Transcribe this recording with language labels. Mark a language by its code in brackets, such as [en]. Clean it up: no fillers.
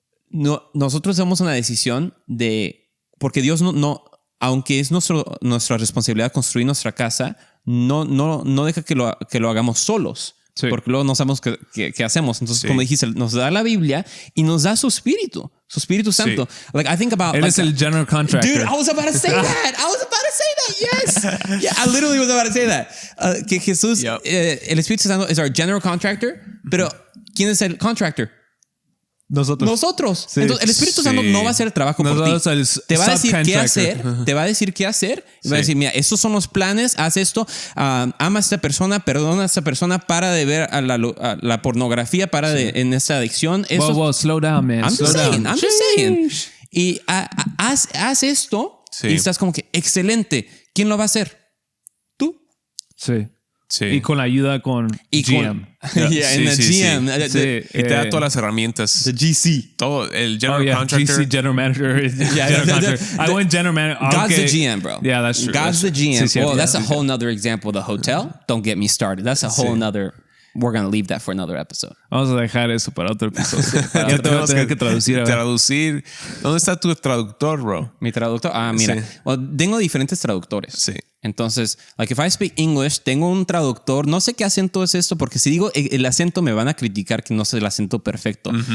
[es] Nosotros damos una decisión porque Dios no aunque es nuestra responsabilidad construir nuestra casa, no deja que lo hagamos solos. Sí. Porque luego no sabemos qué hacemos. Entonces, como dijiste, nos da la Biblia y nos da su Espíritu Santo. Sí. [en] Like, I think about... [es] Él es el general contractor. [en] Dude, I was about to say that. Yes. Yeah, I literally was about to say that. [es] Que Jesús, el Espíritu Santo es [en] our general contractor, [es] pero ¿quién es el contractor? Nosotros. Sí. Entonces, el Espíritu Santo no va a hacer el trabajo por ti. Te va a decir qué hacer. Te va a decir qué hacer. Y va a decir, mira, estos son los planes. Haz esto. Ama a esta persona. Perdona a esta persona. Para de ver a la pornografía. En esta adicción. [en] Wow, slow down, man. I'm just saying. [es] Y haz esto. Sí. Y estás como que, excelente. ¿Quién lo va a hacer? ¿Tú? Sí. Sí. Y con la ayuda con GM. GM. Y te da todas las herramientas. [en] The GC. [es] Todo. El general contractor. [en] GC, general manager. I went general manager. God's the GM, bro. Yeah, that's true. God's the GM. Well, that's a whole nother example. The hotel. Don't get me started. That's a whole nother... We're going to leave that for another episode. [es] Vamos a dejar eso para otro episodio. Ya tenemos que traducir. Traducir. ¿Dónde está tu traductor, bro? Mi traductor. Mira. Sí. Well, tengo diferentes traductores. Sí. Entonces, [en] like if I speak English, [es] tengo un traductor. No sé qué acento es esto, porque si digo el acento me van a criticar que no sé el acento perfecto.